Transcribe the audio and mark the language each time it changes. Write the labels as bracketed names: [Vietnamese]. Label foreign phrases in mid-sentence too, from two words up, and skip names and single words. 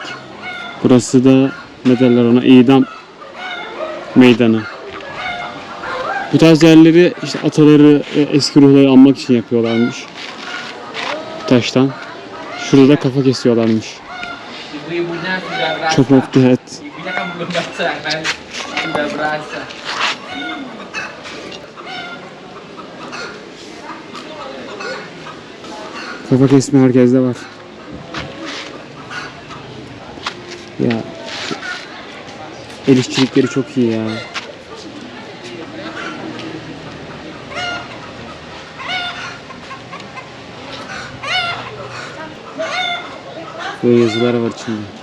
[Turkish] Burası da ne derler ona, idam meydanı. Bu tarz yerleri işte ataları, eski ruhları anmak için yapıyorlarmış. Taştan. Şurada kafa kesiyorlarmış. [Indonesian] Ibu-ibunya sudah berasa. [English] Chop off the head. [Indonesian] Ibunya kan belum berasa kan. Sudah berasa. [Turkish] Kafa kesme herkeste var. Ya el işçilikleri çok iyi ya. Böyle yazılar var içinde.